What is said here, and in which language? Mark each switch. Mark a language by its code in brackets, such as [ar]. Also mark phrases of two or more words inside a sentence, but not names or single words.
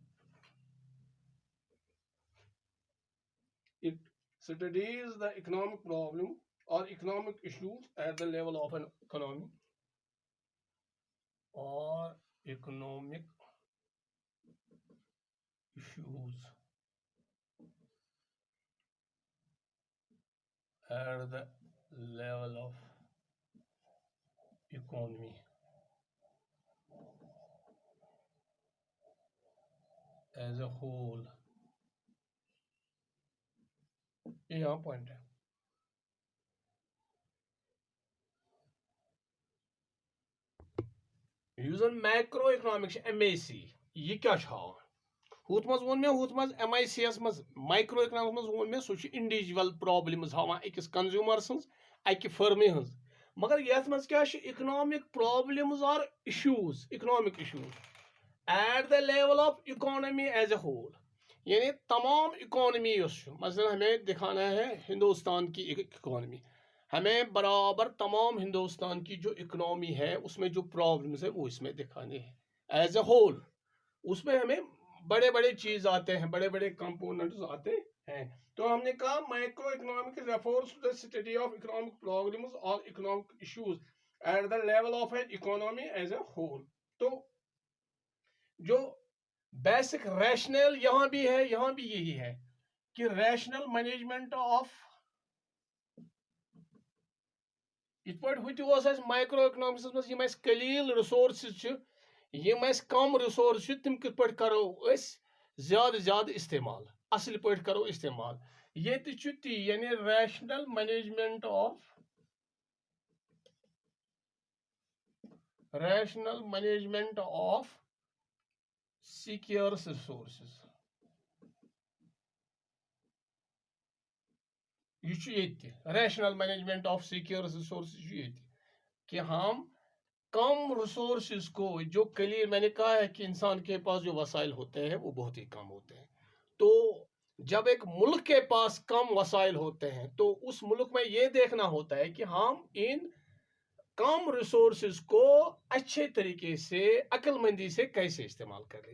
[en] It studies the economic problem or economic issues at the level of an economy or economic issues at the level of economy as a whole. [ur] یہ یہاں پوائنٹ ہے. [ks] یوزن [en] macro economics [ks] MAC یہ کیا چھاو ہُتھ منٛز ووٚن مےٚ ہُتھ منٛز MIC یس منٛز [en] micro economics [ks] منٛز ووٚن مےٚ سُہ چھُ [en] individual problems [ks] ہاوان أکِس کنزیومر سٕنٛز اکہِ فرمہِ ہٕنٛز. مگر یتھ منٛز کیاہ چھِ [en] economic problems or issues economic issues at the level of economy as a whole. [ur] یعنی تمام اکانمی [ks] یۄس چھُ [ur] مثلاً ہمیں دکھانا ہے ہندوستان کی اکانمی, ہمیں برابر تمام ہندوستان کی جو اکنامی ہے اس میں جو پرابلمز ہے وہ اس میں دکھانے ہیں [en] as a whole. [ur] اس میں ہمیں بڑے بڑے چیز آتے ہیں, بڑے بڑے کمپوننٹس آتے ہیں. تو ہم نے کہا [en] micro economic refers to the study of economic problems or economic issues at the level of an economy as a whole. [ur] تو جو [en] basic rational [ur] یہاں بھی ہے, یہاں بھی یہی ہے کہ [en] rational management of [ks] یت پٲٹھۍ ہُتہِ اوس اَسہِ [en] micro economics [ks] منٛز یِم اَسہِ قلیٖل رِسورسز چھِ, یِم اَسہِ کم رِسورس چھِ تِم کِتھ پٲٹھۍ کرو أسۍ زیادٕ زیادٕ استعمال, اصل پٲٹھۍ کرو استعمال. ییٚتہِ چھُ تی یعنی [en] rational management of scarce resources. [ks] یہ چھُ ییٚتہِ [en] rational management of scarce resources [ks] چھُ ییٚتہِ [ur] کہ ہم کم ریسورسز کو جو قلیل, میں نے کہا ہے کہ انسان کے پاس جو وسائل ہوتے ہیں وہ بہت ہی کم ہوتے ہیں. تو جب ایک ملک کے پاس کم وسائل ہوتے ہیں تو اس ملک میں یہ دیکھنا ہوتا ہے کہ ہم ان کم ریسورسز کو اچھے طریقے سے عقل مندی سے کیسے استعمال کریں.